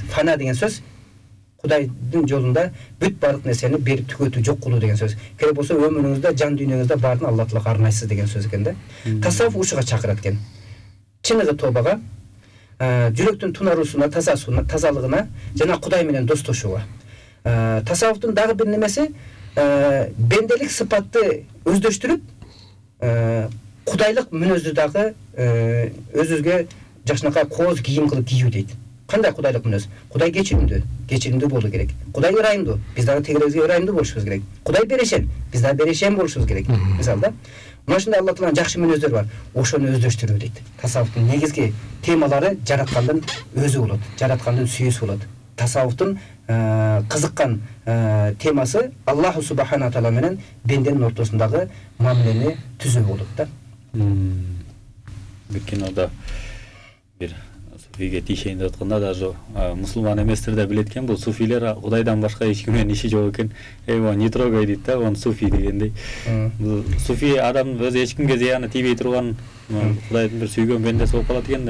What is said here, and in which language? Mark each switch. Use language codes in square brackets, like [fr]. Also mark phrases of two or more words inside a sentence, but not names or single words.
[ky] Фана деген сөз Кудайдын жолунда бүт баардык нерсени берип түгөтүү жок кылуу деген сөз. Керек болсо өмүрүңүздө, жан дүйнөңүздө баарын Алла Таалага арнайсыз деген сөз экен да. Tasavvuf ушуга чакырат экен. Чыныгы тобага, жүрөктүн тунарусуна, тазалыгына жана Кудай менен достошууга. Tasavvuftун дагы бир немеси bendelik sıfatты özдөштүрүп, Kudaylık мүнөздү дагы өзүзгө жакшынакай кооз кийим кылып кийүү дейт. Кандай Kudaylık мүнөз? Кудай кечиримдүү болуу керек. Кудай ырайымдуу, биз дагы тегеребизге ырайымдуу болушубуз керек. Кудай берешен, биз дагы берешен болушубуз керек. Мисалда, мына ушундай Алла Тааланын жакшы мүнөздөр бар. Ошону өздөштүрүү дейт. Tasavvuftун негизги темалары жараткандын өзү болот, жараткандын сүйүүсү болот. Tasavvuftun kızıkkan teması [ar] الله سبحانه وتعالى [ky] menен bendенин ортосундагы мамилени түзүү болот да. Бир кинода бир суфийге тиешейин деп атканда даже мусулман эместер да билет экен, бул суфилер Кудайдан башка эч ким менен иши жок экен. [ru] Его не трогай [ky] дейт да, [ru] он суфий [ky] дегендей. Бул суфий адам өзү эч кимге зыяны тийбей турган Кудайдын бир сүйгөн бендеси болуп калат экен да.